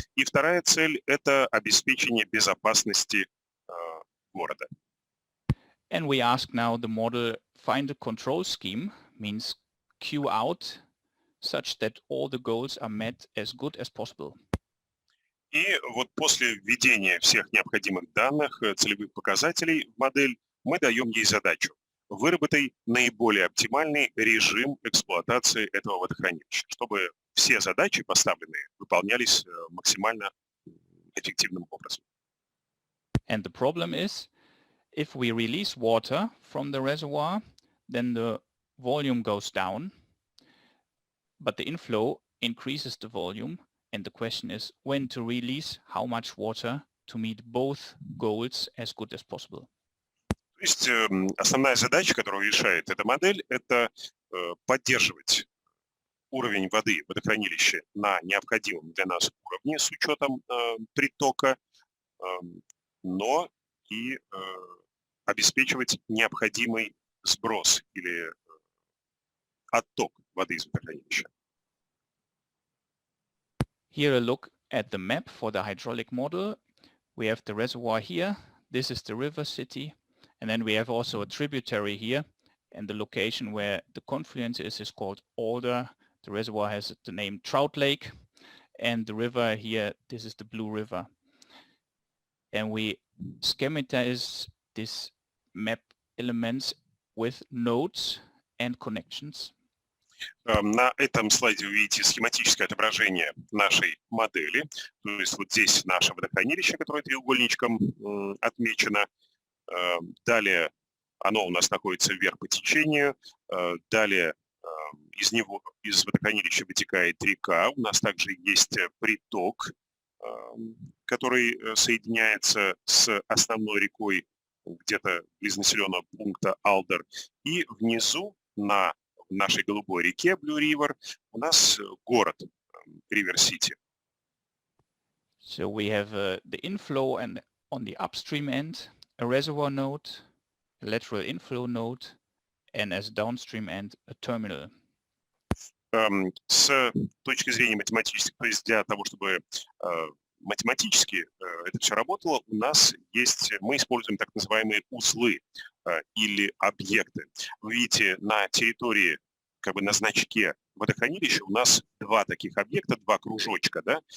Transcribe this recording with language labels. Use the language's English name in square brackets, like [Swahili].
[Russian] И вторая цель – это обеспечение безопасности города. [English] And we ask now the model find a control scheme, means queue out such that all the goals are met as good as possible. [Russian] И вот после введения всех необходимых данных, целевых показателей в модель, мы даем ей задачу. Выработай наиболее оптимальный режим эксплуатации этого водохранилища, чтобы все задачи поставленные выполнялись максимально эффективным образом. [English] And the problem is, if we release water from the reservoir, then the volume goes down, but the inflow increases the volume. And the question is when to release how much water to meet both goals as good as possible. [Russian] То То есть основная задача, которую решает эта модель, это поддерживать уровень воды в водохранилище на необходимом для нас уровне с учетом притока, но и обеспечивать необходимый сброс или отток воды из водохранилища. [English] Here a look at the map for the hydraulic model. We have the reservoir here. This is the river city. And then we have also a tributary here. And the location where the confluence is called Alder. The reservoir has the name Trout Lake. And the river here, this is the Blue River. And we schematize these map elements with nodes and connections. [Russian] На этом слайде вы видите схематическое отображение нашей модели. То есть вот здесь наше водохранилище, которое треугольничком отмечено. Далее оно у нас находится вверх по течению. Далее из водохранилища вытекает река. У нас также есть приток, который соединяется с основной рекой где-то близ населенного пункта Алдер. И внизу на нашей голубой реке Blue River у нас город River City. [English] So we have the inflow and on the upstream end, a reservoir node, a lateral inflow node, and as downstream end, a terminal. [Russian] С точки зрения математической, то есть для того, чтобы математически это все работало, у нас есть, мы используем так называемые узлы или объекты. Вы видите, на территории, как бы на значке водохранилища у нас два таких объекта, два кружочка. Да?